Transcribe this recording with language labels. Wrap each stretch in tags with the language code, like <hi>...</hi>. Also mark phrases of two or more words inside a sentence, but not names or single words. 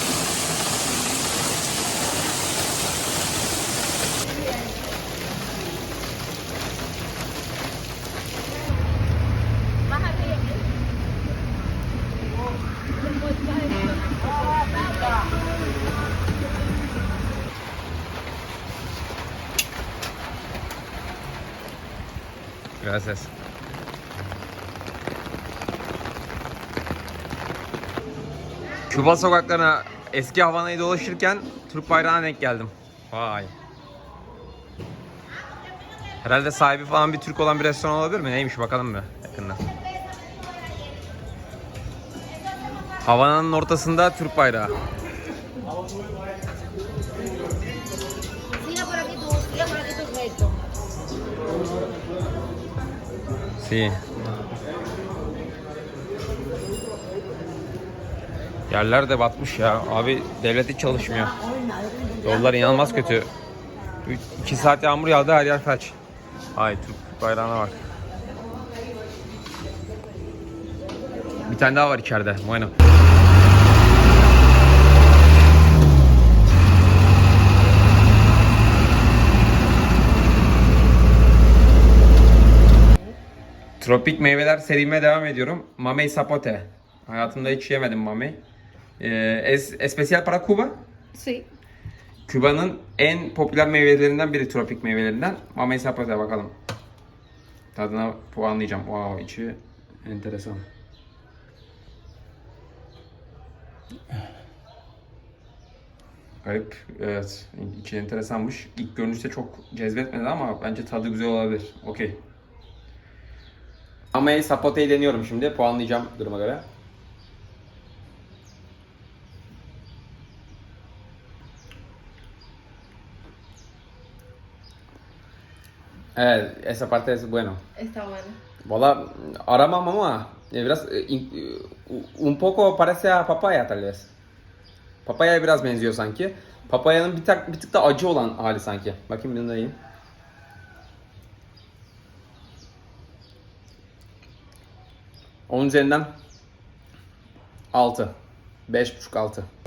<es>Más arriba. Gracias.</es> <tr>Küba sokaklarına eski Havana'yı dolaşırken Türk bayrağına denk geldim. Vay. Herhalde sahibi falan bir Türk olan bir restoran olabilir mi? Neymiş bakalım mı yakında. Havana'nın ortasında Türk bayrağı.</tr> <es>Siga por aquí tu recto. Si.</es> <tr>Yerler de batmış ya. Abi devlet hiç çalışmıyor. Yollar inanılmaz kötü. 2 saat yağmur yağdı, her yer felç. Ay Türk bayrağına bak. Bir tane daha var içeride.</tr> <es>Bueno.</es> <tr>Tropik meyveler serime devam ediyorum. Mamey sapote. Hayatımda hiç yemedim mamey.</tr> <es>Es especial para Cuba. Sí.</es> <tr>Küba'nın en popüler meyvelerinden biri, tropik meyvelerinden. Mamey sapote, bakalım. Tadına puanlayacağım. Wow, içi enteresan. Garip, evet. İçi enteresanmış. İlk görünüşte çok cezbetmedi ama bence tadı güzel olabilir. Okey. Mamey sapote'yi deniyorum şimdi. Puanlayacağım duruma göre.</tr> <es>Esa parte es bueno. Está bueno.</es> <tr>Valla aramam ama biraz</tr> <es>un poco parece a papaya tal vez.</es> <tr>Papaya'ya biraz benziyor sanki. Papaya'nın bir tık da acı olan hali sanki. Bakayım bunu da yiyeyim. Onun üzerinden 6. 5,5-6.</tr>